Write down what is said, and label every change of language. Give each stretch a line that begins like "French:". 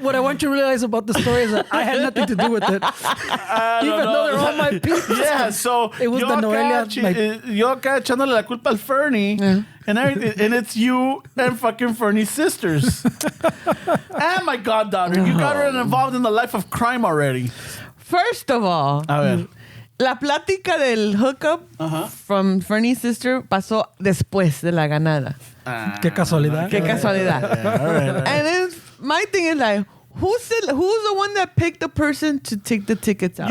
English: what I want you to realize about the story is that I had nothing to do with it. Even though they're all my people. yeah, so It was
Spanish: yo
English: the Noelia,
Spanish: acá yo acá echándole la culpa al Fernie
English: and everything, and it's you and fucking Fernie's sisters and my goddaughter. You got her involved in the life of crime already. First of all,
Spanish: A ver. la plática del hookup
English: from Fernie's sister
Spanish: pasó después de la ganada. Qué casualidad. Qué casualidad.
English: All right. And then my thing is like, who's the one that picked the person to take the tickets out?